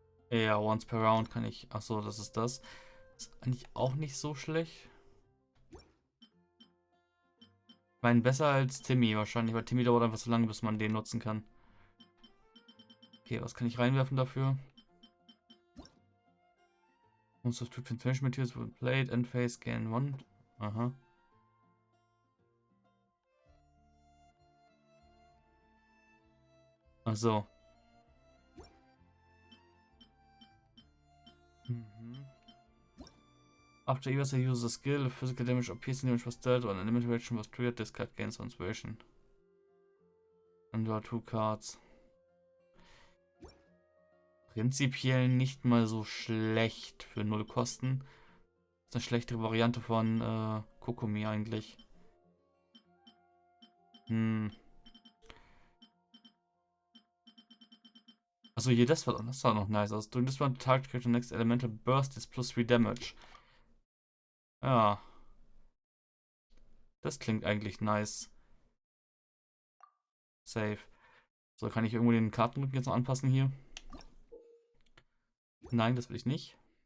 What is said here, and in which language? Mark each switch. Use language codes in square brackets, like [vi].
[de] Ja, [en] once per round [de] kann ich. Achso, das ist das. Ist eigentlich auch nicht so schlecht. Ich meine, besser als Timmy wahrscheinlich, weil Timmy dauert einfach so lange, bis man den nutzen kann. Okay, was kann ich reinwerfen dafür? [en] Most of two transformation materials will played and phase gain 1. Aha. [de] Achso. [en] After he uses a skill, physical damage or piercing damage was dealt or an element reaction was triggered, this card gains inspiration. And draw 2 cards. [de] Prinzipiell nicht mal so schlecht für 0 Kosten. Ist eine schlechtere Variante von Kokomi eigentlich. Also hier, das war noch nice aus. [en] During this one, target character next elemental burst is plus 3 damage. [de] Ja. Das klingt eigentlich nice. Safe. So, kann ich irgendwo den Kartenrücken jetzt noch anpassen hier? Nein, das will ich nicht.